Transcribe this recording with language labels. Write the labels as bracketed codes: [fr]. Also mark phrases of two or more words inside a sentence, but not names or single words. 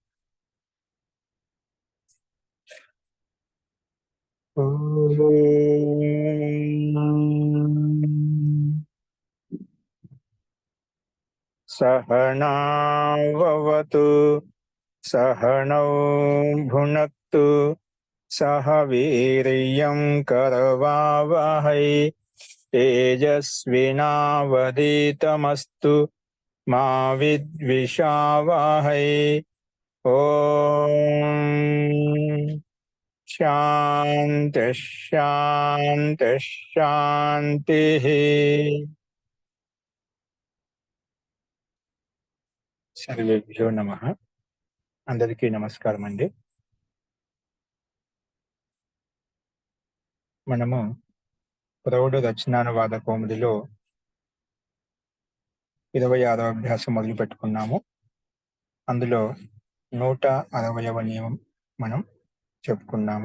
[sa] सहनाववतु सहनौ भुनक्तु सह वीर्यं करवावहै तेजस्विनावधीतमस्तु मा विद्विषावहै। ओम शांति शांति शांति। सर्वेभ्यो नमः। [te] అందరికీ నమస్కారం అండి. మనము ప్రౌఢ రచనానువాద కౌముదిలో 26వ అభ్యాసం మొదలు పెట్టుకున్నాము. అందులో 160వ నియమం మనం చెప్పుకున్నాము.